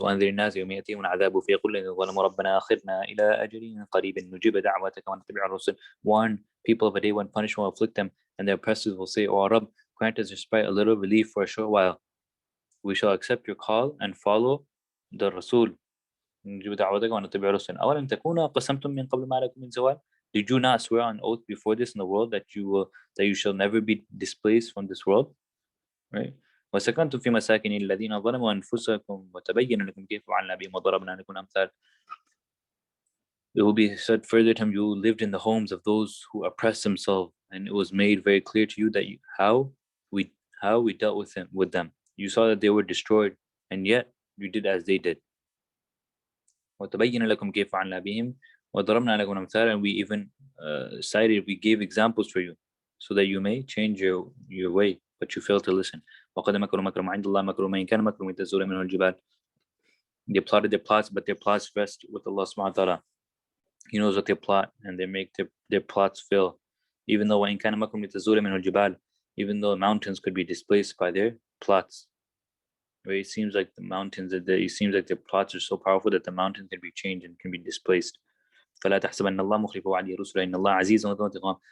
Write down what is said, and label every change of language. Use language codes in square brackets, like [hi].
[ar] وأنذر الناس يوم يأتيهم العذاب فيقول الذين ظلموا ربنا أخرنا إلى أجل قريب نجيب دعوتك ونتبع الرسل. [en] Warn people of a day when punishment will afflict them, and their oppressors will say, "O Rabb, grant us respite, a little relief for a short while. We shall accept your call and follow the Rasul." [ar] نجيب دعوتك ونتبع الرسل. أولم تكونوا قسمتم من قبل ما لكم من زوال. [en] Did you not swear on oath before this in the world that you shall never be displaced from this world, right? [ar] وسكنتم في مساكن الذين ظلموا أنفسكم وتبين لكم كيف فعلنا بهم وضربنا لكم أمثال. [en] It will be said further to him, you lived in the homes of those who oppressed themselves, and it was made very clear to you that how we dealt with them. You saw that they were destroyed, and yet you did as they did. [ar] وتبين لكم كيف فعلنا بهم وضربنا لكم أمثال, [en] and we even we gave examples for you so that you may change your way, but you failed to listen. [ar] وقد مكروا مكرهم عند الله مكروا ما إن كان مكرهم تزول منه الجبال. [en] They plotted their plots, but their plots rest with Allah subhanahu wa ta'ala. He knows what they plot, and they make their plots fail. Even though [ar] وإن كان مكرهم تزول منه الجبال, [en] even though mountains could be displaced by their plots. Right? It seems like their plots are so powerful that the mountains can be changed and can be displaced. [ar] فلا تحسبن الله مخلف وعده رسله إن الله عزيز ذو انتقام.